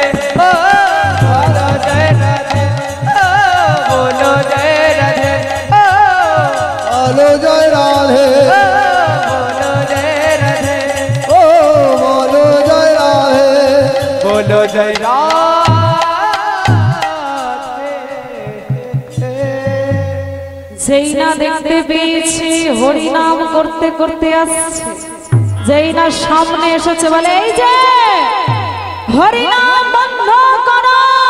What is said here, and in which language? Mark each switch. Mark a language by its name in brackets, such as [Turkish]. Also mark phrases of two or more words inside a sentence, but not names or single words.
[Hindi] ओ बोलो जय राधे। ओ बोलो जय राधे। बोलो जय राधे। बोलो जय राधे। ओ बोलो जय राधे। बोलो जय [Bangla] যেই না দেখতে পেয়েছি হরি নাম করতে করতে আসছে, যেই না সামনে এসেছে বলে এই যে হরি নাম বন্ধ করো।